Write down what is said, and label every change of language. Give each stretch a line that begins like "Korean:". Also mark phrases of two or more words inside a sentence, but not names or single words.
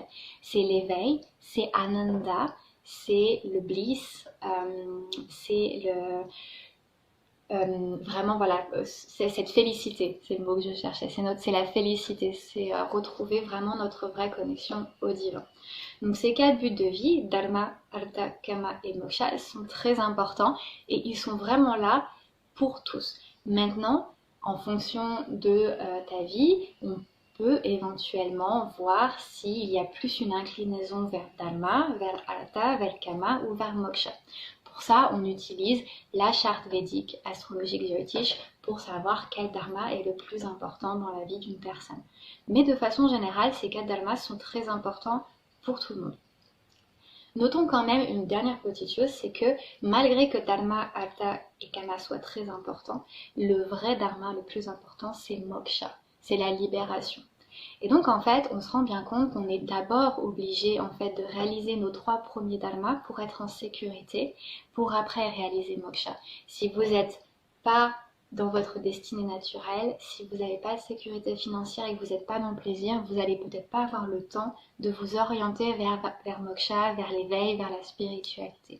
French: C'est l'éveil, c'est Ananda, c'est le bliss, c'est vraiment voilà, c'est cette félicité, c'est le mot que je cherchais, c'est la félicité, c'est retrouver vraiment notre vraie connexion au divin. Donc ces 4 buts de vie,
Sanskrit: dharma, artha, kama et moksha,
French: sont très importants et ils sont vraiment là pour tous. Maintenant, en fonction de ta vie, on peut éventuellement voir s'il y a plus une inclinaison vers dharma, vers artha, vers kama ou vers moksha. Pour ça, on utilise la charte védique astrologique Jyotish pour savoir quel dharma est le plus important dans la vie d'une personne. Mais de façon générale, ces 4 dharmas sont très importants pour tout le monde. Notons quand même une dernière petite chose, c'est que malgré que
Sanskrit: dharma, artha
French: et kama soient très importants, le vrai dharma le plus important, c'est moksha, c'est la libération. Et donc en fait, on se rend bien compte qu'on est d'abord obligé en fait de réaliser nos 3 premiers dharmas pour être en sécurité, pour après réaliser moksha. Si vous n'êtes pas dans votre destinée naturelle, si vous n'avez pas de sécurité financière et que vous n'êtes pas dans le plaisir, vous n'allez peut-être pas avoir le temps de vous orienter vers moksha, vers l'éveil, vers la spiritualité.